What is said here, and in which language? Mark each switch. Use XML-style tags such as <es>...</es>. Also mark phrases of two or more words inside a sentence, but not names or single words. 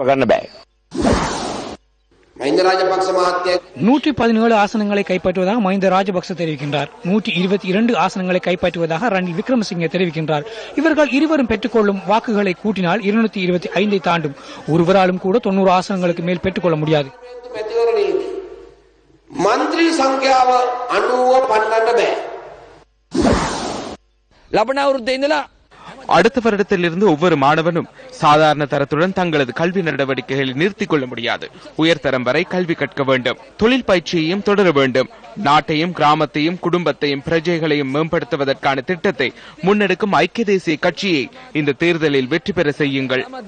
<ta>117 ஆசனங்களை கைப்பற்றுவதாக மஹிந்த ராஜபக்ச தெரிவிக்கின்றார். 122 ஆசனங்களை கைப்பற்றுவதாக ரணில் விக்ரமசிங்கே தெரிவிக்கின்றார். இவர்கள் இருவரும் பெற்றுக்கொள்ளும் வாக்குகளை கூட்டினால் 225 தாண்டும். ஒருவராலும் கூட 90 ஆசனங்களுக்கு மேல் பெற்றுக்கொள்ள முடியாது.</ta> <si>மந்திரி සංඛ්‍යාව 90 පන්නන්න බෑ. ලබන අවුරුද්දේ ඉඳලා</si> <ta>அடுத்த வருடத்திலிருந்து ஒவ்வொரு மாணவனும் சாதாரண தரத்துடன் தங்களது கல்வி நடவடிக்கைகளை நிறுத்திக் கொள்ள முடியாது. உயர்தரம் வரை கல்வி கற்க வேண்டும். தொழில் பயிற்சியையும் தொடர வேண்டும். நாட்டையும் கிராமத்தையும் குடும்பத்தையும் பிரஜைகளையும் மேம்படுத்துவதற்கான திட்டத்தை முன்னெடுக்கும் ஐக்கிய தேசிய கட்சியை இந்த தேர்தலில் வெற்றி பெற செய்யுங்கள்.</ta>